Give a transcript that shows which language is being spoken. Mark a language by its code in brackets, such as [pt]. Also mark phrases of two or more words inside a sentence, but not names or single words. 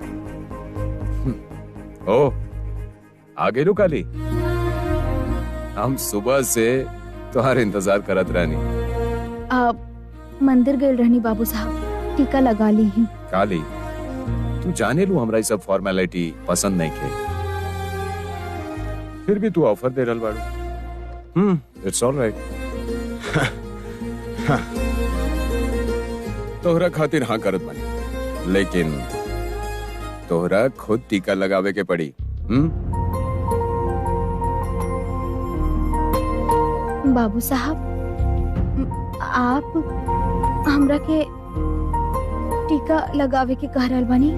[bho] ओ आगे रू काली, हम सुबह से तुम्हारे इंतजार करत रहनी। आप मंदिर गए रहनी बाबू साहब, टीका लगा ली ही। काली, तू जाने लू हमरा ये सब फॉर्मेलिटी पसंद नहीं खे, फिर भी तू ऑफर दे रहल बाड़ू। [en] It's all right. [bho] तोहरा खातिर हाँ करत बानी, लेकिन तोहरा खुद टीका लगावे के पड़ी। बाबू साहब, आप हमरा के टीका लगावे के कह रहल बानी?